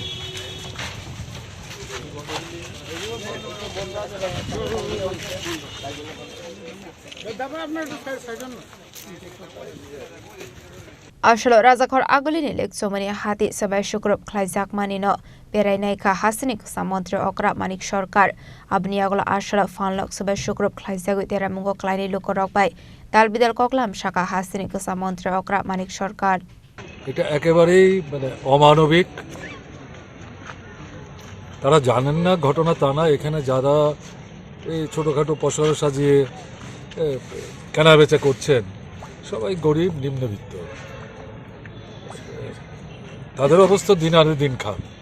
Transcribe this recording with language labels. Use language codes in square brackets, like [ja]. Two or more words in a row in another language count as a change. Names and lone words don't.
[trp] Asholo Rajakhor Agolini Lake Jomani Hati Sabai Shukur Klaijak Manino Bereneka Hasni Kusa Montri Okra Manik Sorkar Abniagola Ashola Fanlok Sabai Shukur Klaijak Teramungo Klaini Lukorok Bai Dalbidal Koklam Shaka Hasni Kusa Montri Okra Manik Sorkar [bn] এটা একেবারেই অমানবিক। তারা জানেন না ঘটনা তা না, এখানে যারা এই ছোটখাটো পসরা সাজিয়ে কেনাবেচা করছেন সবাই গরিব নিম্নবিত্ত, তাদের অবস্থা দিন আনে দিন খান।